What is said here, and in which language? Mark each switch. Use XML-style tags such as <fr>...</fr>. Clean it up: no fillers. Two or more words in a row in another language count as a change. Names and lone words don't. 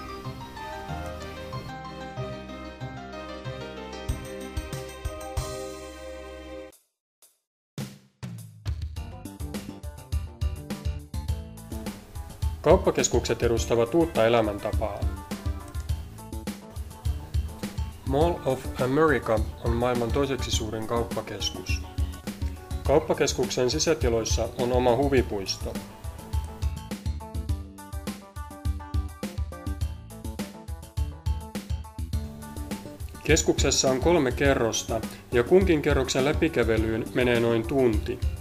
<fi>Kauppakeskukset edustavat uutta elämäntapaa. Mall of America on maailman toiseksi suurin kauppakeskus. Kauppakeskuksen sisätiloissa on oma huvipuisto. Keskuksessa on 3 kerrosta ja kunkin kerroksen läpikävelyyn menee noin tunti.</fi>